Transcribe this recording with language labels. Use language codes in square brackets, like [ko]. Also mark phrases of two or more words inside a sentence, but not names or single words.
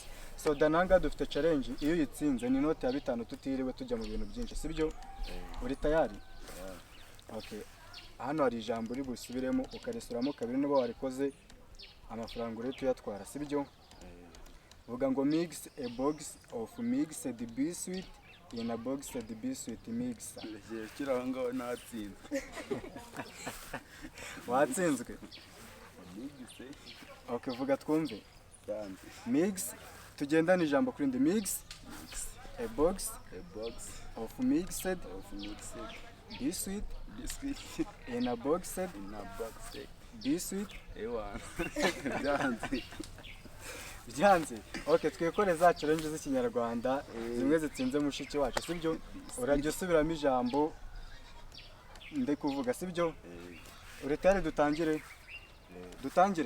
[rw] So Dananga dufite challenge, iyo yitsinze ni inoti ya 5 tutiriwe tujya mu bintu byinshi sibyo? Uri tayari? Okay. Hano hari ijambo uri busubiremo ukaresuramo 2 niba warikoze amafaranga uri tuyatwara sibyo? Vuga ngo [en] mix a box of mixed biscuit in a box of biscuit mixer. [rw] Kiranga natsinze. Watsinzwe? Okay, vuga twumve. Mix, tugendana ijambo kuri ndi. [en] Mix a box of mixed biscuit in a box biscuit. [rw] Byanze. Okay, twekore za challenge z'ikinyarwanda zimwe zitsinze mushiki wacu sibyo? Urajya usubiramo ijambo nde kuvuga sibyo? Uri tayari? Dutangire? Dutangire.